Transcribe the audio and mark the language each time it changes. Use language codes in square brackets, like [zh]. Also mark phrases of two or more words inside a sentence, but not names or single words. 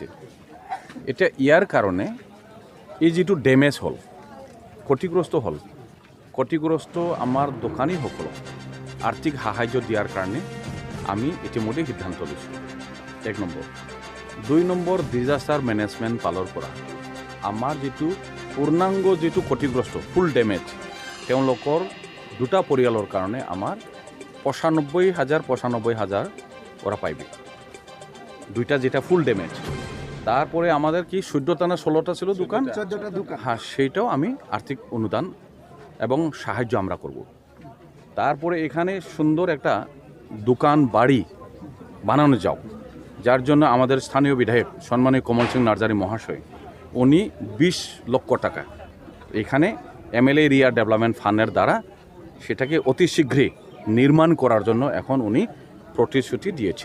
[as] এতিয়া ইয়াৰ কাৰণে এই যিটো ডেমেজ হ'ল, ক্ষতিগ্ৰস্ত আমাৰ দোকানীসকলক আৰ্থিক সাহায্য দিয়াৰ কাৰণে আমি ইতিমধ্যে সিদ্ধান্ত লৈছোঁ। 1 নম্বৰ। 2 নম্বৰ, [en] disaster management [as] ফালৰ পৰা আমাৰ যিটো পূৰ্ণাংগ যিটো ক্ষতিগ্ৰস্ত [en] full damage [as] তেওঁলোকৰ দুটা পৰিয়ালৰ কাৰণে আমাৰ 95,000 ওরা পাইবে। [bn] দুইটা যেটা [en] full damage, [bn] তারপরে আমাদের কি 14টা না 16টা ছিল দোকান, 14টা দোকান, হ্যাঁ সেইটাও আমি আর্থিক অনুদান এবং সাহায্য আমরা করব। তারপরে এখানে সুন্দর একটা দোকান বাড়ি বানানো যাও, যার জন্য আমাদের স্থানীয় বিধায়ক সম্মানীয় কমল সিং নার্জারি মহাশয় উনি 20 লক্ষ টাকা এখানে [en] MLA area development [bn] ফান্ডের দ্বারা সেটাকে অতি শীঘ্রই নির্মাণ করার জন্য এখন উনি প্রতিশ্রুতি দিয়েছেন।